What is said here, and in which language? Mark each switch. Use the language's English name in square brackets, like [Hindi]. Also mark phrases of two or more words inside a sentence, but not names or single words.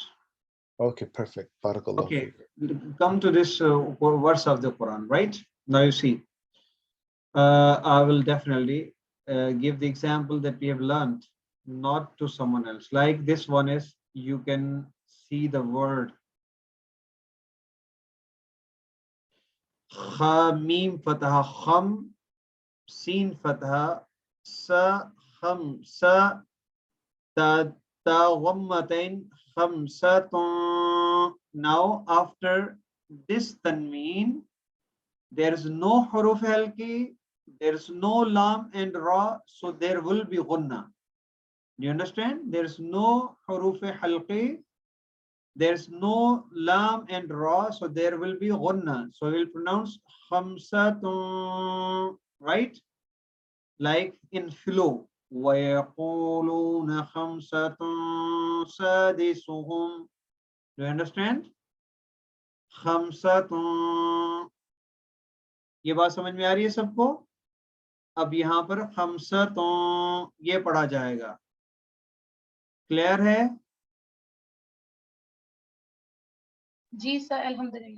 [English] Okay, perfect. Barakallah. Okay, come to this verse of the Quran, right? Now you see, I will definitely give the example that we have learned, not to someone else. Like this one is, you can see the word kha, [Arabic] ميم فتحة, [English] kham, sin fatha, sa, kham, sa, ta, ghammatain, khamsatun. Now after this tanween, there is no [Arabic] حروف حلقي, [English] There's no lam and ra, so there will be ghunna. Do you understand? There's no [Arabic] حروف حلقي, [English] there's no lam and ra, so there will be ghunna. So we'll pronounce khamsatun, right? Like in flow. [Arabic] وَيَقُولُونَ خَمْسَةٌ سَادِسُهُمْ. Do you understand? [Hindi] खमसतुन, ये बात समझ में आ रही है सबको? अब यहाँ पर खमसतुन ये पढ़ा जाएगा। क्लियर है? जी सर, अल्हम्दुलिल्लाह।